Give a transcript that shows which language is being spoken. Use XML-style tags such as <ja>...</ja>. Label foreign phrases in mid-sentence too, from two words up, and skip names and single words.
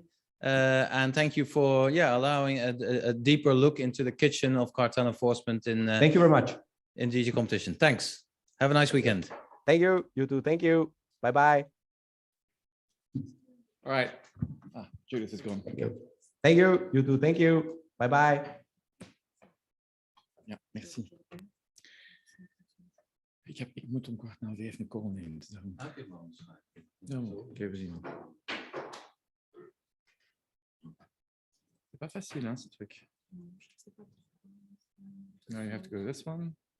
<en>And thank you for allowing a deeper look into the kitchen of cartel enforcement in thank you very much in DG competition. Thanks. Have a nice weekend. Thank you. You too. Thank you. Bye bye. All right. Judith is gone. Thank you. Thank you. You too. Thank you. Bye bye.</en> <nl>Ja, merci. Ik moet om 15:15 weer even een call nemen. Dus daarom... Oké, we zien.</nl> <fr>C'est pas facile, hein, ce truc.</fr> <en>Now you have to go this one.</en>